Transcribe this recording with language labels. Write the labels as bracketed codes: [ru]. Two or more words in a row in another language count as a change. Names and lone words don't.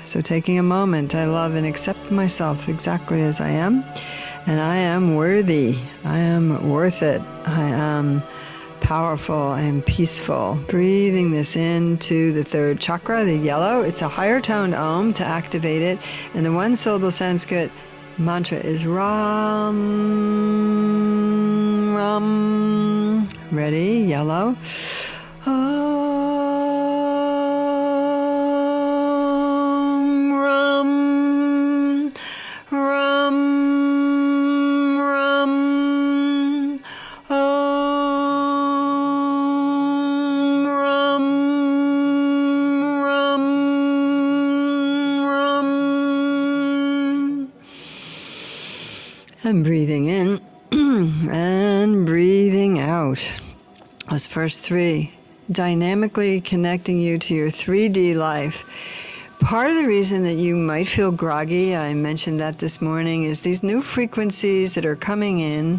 [en] So taking a moment, I love and accept myself exactly as I am, and I am worthy, I am worth it, I am powerful, I am peaceful. Breathing this into the third chakra, the yellow. It's a higher toned Om to activate it, and the one syllable Sanskrit mantra is [sa] Ram, Ram. [en] Ready? Yellow. [sa] Om, Ram, Ram, Ram. Om, Ram, Ram, Ram. [en] And breathing in and breathing out. Those first three, dynamically connecting you to your 3D life. Part of the reason that you might feel groggy, I mentioned that this morning, is these new frequencies that are coming in.